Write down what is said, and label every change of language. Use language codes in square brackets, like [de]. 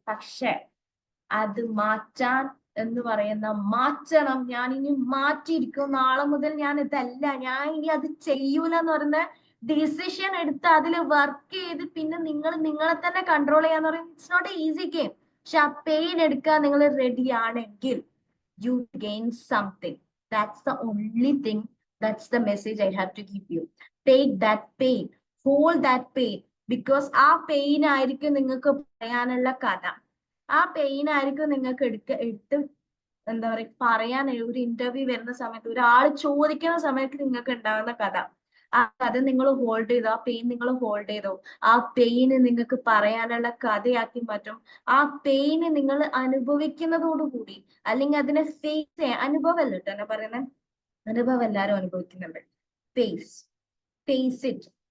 [ml] പക്ഷെ അത് മാറ്റാൻ എന്ന് പറയുന്ന മാറ്റണം, ഞാൻ ഇനി മാറ്റിയിരിക്കും, നാളെ മുതൽ ഞാൻ ഇതല്ല, ഞാൻ ഇനി അത് ചെയ്യൂല എന്ന് പറയുന്ന ഡിസിഷൻ എടുത്ത് അതിൽ വർക്ക് ചെയ്ത് പിന്നെ നിങ്ങൾ നിങ്ങളെ തന്നെ കൺട്രോൾ ചെയ്യാന്ന് പറയുന്നത് [en] It's not a easy game. [ml] പക്ഷെ ആ പെയിൻ എടുക്കാൻ നിങ്ങൾ റെഡി ആണെങ്കിൽ [en] you gain something. That's the only thing. That's the message I have to give you. Take that pain, hold that pain, because [ml] ആ പെയിൻ ആയിരിക്കും നിങ്ങൾക്ക് പറയാനുള്ള കഥ. ആ പെയിൻ ആയിരിക്കും നിങ്ങൾക്ക് എടുത്ത് എന്താ പറയുക പറയാൻ ഒരു ഇന്റർവ്യൂ വരുന്ന സമയത്ത്, ഒരാൾ ചോദിക്കുന്ന സമയത്ത് നിങ്ങൾക്ക് ഉണ്ടാകുന്ന കഥ. ആ കഥ നിങ്ങൾ ഹോൾഡ് ചെയ്തോ, ആ പെയിൻ നിങ്ങൾ ഹോൾഡ് ചെയ്തോ, ആ പെയിന് നിങ്ങൾക്ക് പറയാനുള്ള കഥയാക്കി മാറ്റും. ആ പെയിന് നിങ്ങൾ അനുഭവിക്കുന്നതോടുകൂടി, അല്ലെങ്കിൽ അതിനെ ഫേസ് ചെയ്യാൻ, അനുഭവമല്ല കേട്ടോ എന്നെ പറയുന്നത്, അനുഭവം എല്ലാവരും അനുഭവിക്കുന്നുണ്ട്. [en] Face it.